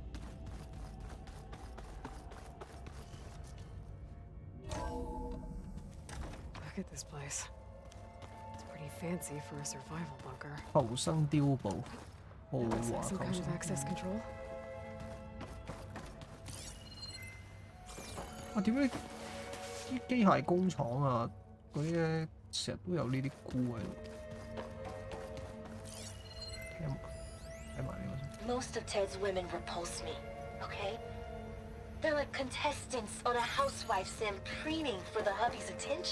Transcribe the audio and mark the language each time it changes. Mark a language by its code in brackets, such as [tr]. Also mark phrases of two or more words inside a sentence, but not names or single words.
[en] Look at this place. It's pretty fancy for a survival bunker. [yue] 求生碉堡，豪華 [en] Some [yue] 求 [en] kind [yue] 生 [en] of access control. [yue] 啊，點解啲機械工廠啊嗰啲咧成日都有呢啲菇喺度？睇埋呢個先。 [en] Most of Ted's women repulse me, okay? They're like contestants on a housewife sim preening for the hubby's attention.